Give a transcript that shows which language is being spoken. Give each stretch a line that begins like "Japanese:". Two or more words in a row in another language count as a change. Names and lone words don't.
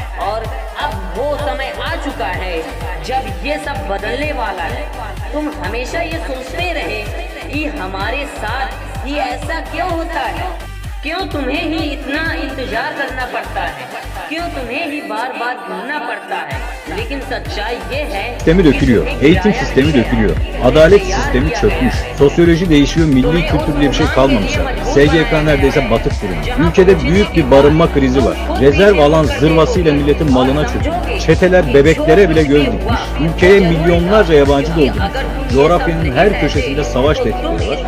Hindi: और अब वो समय आ चुका है जब ये सब बदलने वाला है। तुम हमेशा ये सोचते रहे कि हमारे साथ ही ऐसा क्यों होता है, क्यों तुम्हें ही इतना इंतजार करना पड़ता है, क्यों तुम्हें ही बार बार घूमना पड़ता है। लेकिन सच्चाई ये है,
Turkish: sistemi dökülüyor, eğitim sistemi dökülüyor, adalet sistemi çökmüş, sosyoloji değişiyor, milli kültür diye bir şey kalmamış. SGK neredeyse batık durumda. Ülkede büyük bir barınma krizi var. Rezerv alan zırvasıyla milletin malına çöküyor. Çeteler bebeklere bile göz dikmiş. Ülkeye milyonlarca yabancı doldurmuş. Coğrafyanın her köşesinde savaş tehditleri var.